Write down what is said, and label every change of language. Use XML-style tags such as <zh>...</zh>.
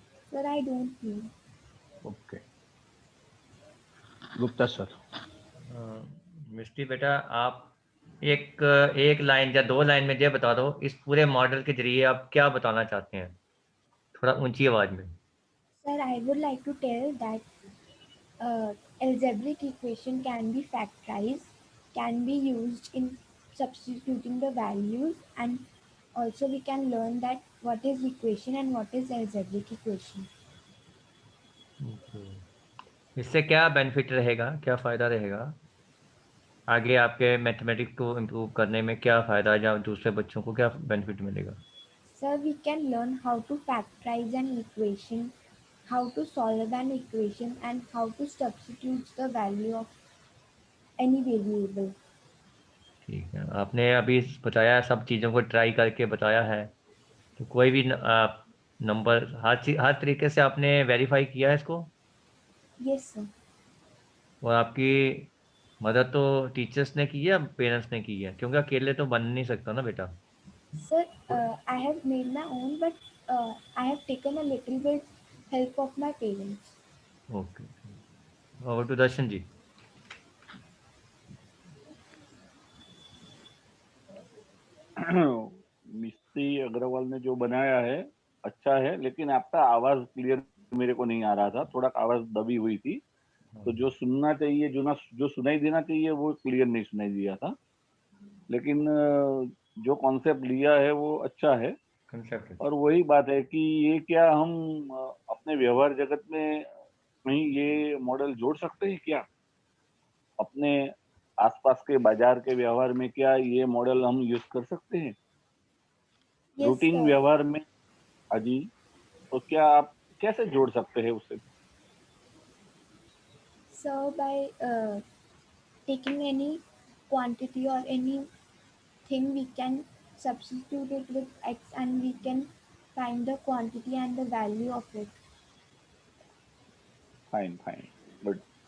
<en>Sir, I don't know. Okay, Gupta sir.</en> <hi>मिस्टी बेटा, आप एक लाइन या 2 लाइन में ये बता दो, इस पूरे मॉडल के जरिए आप क्या बताना चाहते हैं, थोड़ा ऊंची आवाज में.</hi> <en>Sir, I would like to tell that algebraic equation can be factorized, can be used in substituting the values, and also we can learn that what is equation and what is algebraic equation.</en> <hi>इससे क्या benefit रहेगा, क्या फायदा रहेगा आगे आपके mathematics को improve करने में? क्या फायदा या दूसरे बच्चों को क्या बेनिफिट मिलेगा?</hi> <en>Sir, we can learn how to factorize an equation, how to solve an equation, and how to substitute the value of any variable.</en> <hi>ठीक है, आपने अभी बताया, सब चीज़ों को ट्राई करके बताया है, तो कोई भी नंबर हर तरीके से आपने वेरीफाई किया है इसको?</hi> <en>Yes, sir.</en> <hi>और आपकी मदद तो टीचर्स ने की है या पेरेंट्स ने की है? क्योंकि अकेले तो बन नहीं सकता ना बेटा.</hi> <en>Sir, I have made my own, but I have taken a little bit help of my parents. Okay, over to Darshan ji.</en> <hi>मिस्त्री अग्रवाल ने जो बनाया है अच्छा है, लेकिन आपका आवाज क्लियर मेरे को नहीं आ रहा था, थोड़ा आवाज दबी हुई थी, तो जो सुनना चाहिए, जो सुनाई देना चाहिए वो क्लियर नहीं सुनाई दिया था. लेकिन जो कॉन्सेप्ट लिया है वो अच्छा है, कंसेप्ट. और वही बात है कि ये क्या हम अपने व्यवहार जगत में कहीं ये मॉडल जोड़ सकते हैं क्या? अपने आसपास के बाजार के व्यवहार में क्या ये मॉडल हम यूज कर सकते हैं?</hi> <en>Yes,</en> <hi>routine</hi> <en>sir.</en> <hi>व्यवहार में अजी, तो क्या आप कैसे जोड़ सकते हैं उसे?</hi> <en>So by taking any quantity or anything, we can substitute it with x and we can find the quantity and the value of it. Fine, good.</en>